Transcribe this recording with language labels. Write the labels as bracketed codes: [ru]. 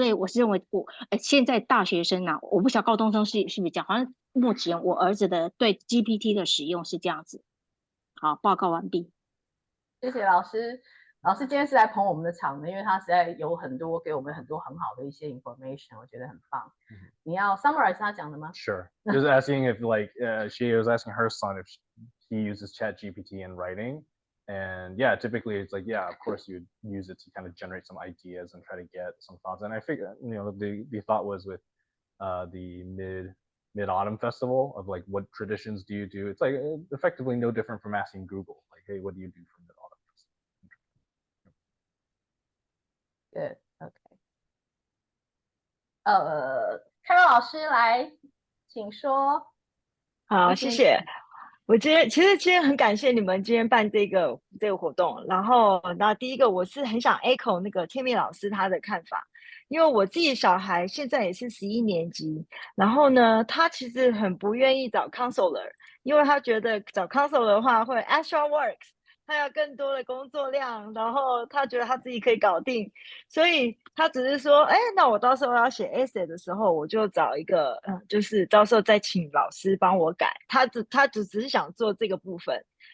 [zh] 所以我是认为现在大学生啊，我不晓得高中生是不是这样，好像目前我儿子的对 GPT 的使用是这样子。好，报告完毕。谢谢老师。老师今天是来捧我们的场的，因为他实在有给我们很多很好的一些 information， 我觉得很棒。你要 summarize 他讲的吗？ [en] Sure. Just asking if she was asking her son if he uses ChatGPT in writing. And yeah, typically it's of course you'd use it to kind of generate some ideas and try to get some thoughts. And I figure, the thought was with the mid-autumn festival of what traditions do you do? It's effectively no different from asking Google, hey, what do you do for mid-autumn festival? Good, OK。 [zh] Carol 老师来，请说。好，谢谢。我今天很感谢你们今天办这个活动。然后第一个我是很想 echo 那个 Tammy 老师他的看法，因为我自己小孩现在也是11年级，然后呢，他其实很不愿意找 counselor， 因为他觉得找 counselor 的话会 extra works， 他要更多的工作量，然后他觉得他自己可以搞定，所以他只是说，那我到时候要写 essay 的时候，我就找一个，就是到时候再请老师帮我改，他只是想做这个部分。